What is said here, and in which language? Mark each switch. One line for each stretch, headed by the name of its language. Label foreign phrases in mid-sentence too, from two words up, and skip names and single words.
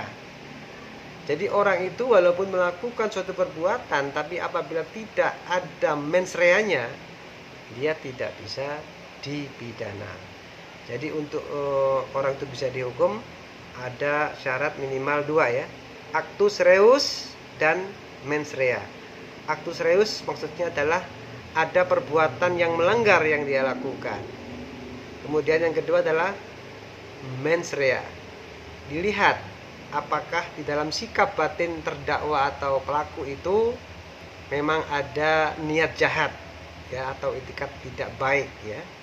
Indonesian: Jadi orang itu walaupun melakukan suatu perbuatan, tapi apabila tidak ada
Latin: mens reanya,
Indonesian: dia tidak bisa dipidana. Jadi untuk orang itu bisa dihukum ada syarat minimal 2 ya,
Latin: actus reus dan mens rea. Actus reus
Indonesian: maksudnya adalah ada perbuatan yang melanggar yang dia lakukan. Kemudian yang kedua adalah
Latin: mens rea.
Indonesian: Dilihat apakah di dalam sikap batin terdakwa atau pelaku itu memang ada niat jahat ya, atau itikat tidak baik ya.